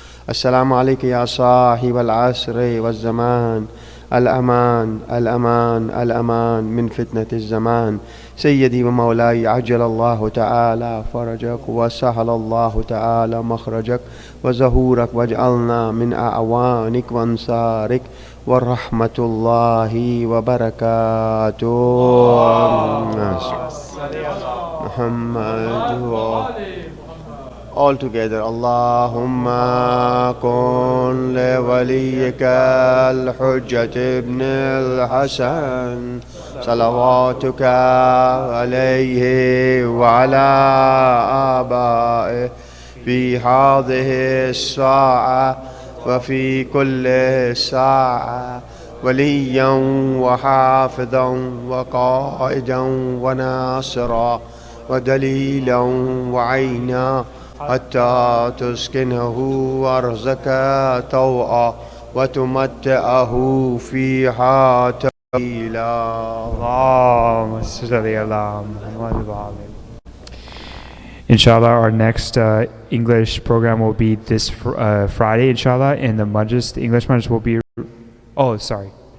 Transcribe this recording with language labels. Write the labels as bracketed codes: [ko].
[ar] السلام عليك يا صاحب العصر والزمان، الأمان الأمان الأمان من فتنة الزمان، سيدي ومولاي عجل الله تعالى فرجك وسهل الله تعالى مخرجك وزهورك، واجعلنا من أعوانك وأنصارك ورحمة الله وبركاته. [en] محمد all together. [ar] اللهم كن لوليك الحجة ابن الحسن صلواتك عليه وعلى آبائه في هذه الساعة وفي كل ساعة وليا وحافظا وقائدا وناصرا ودليلا وعينا حتى تسكنه أرزك طوعا وتمتعه فيها طويلا. Allahumma salli ala Muhammad wa ali. [en] Inshallah, our next English program will be this Friday, inshallah, and the majlis, the English majlis will be, oh, sorry.